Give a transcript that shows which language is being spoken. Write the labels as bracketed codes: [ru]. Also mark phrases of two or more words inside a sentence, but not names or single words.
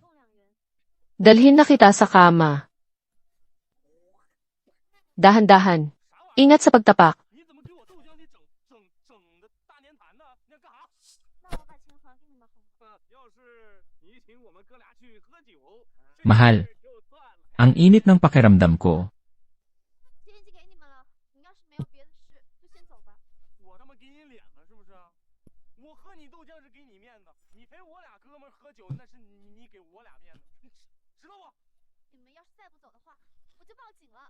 [tl] Dalhin na kita sa kama. Dahan-dahan. Ingat sa pagtapak. Mahal, ang init ng pakiramdam ko. [zh] 今天寄给你们了，你要是没有别的事，就先走吧。我他妈给你脸了是不是？我喝你豆浆是给你面子，你陪我俩哥们儿喝酒那是你给我俩面子，你知道不？你们要是再不走的话，我就报警了。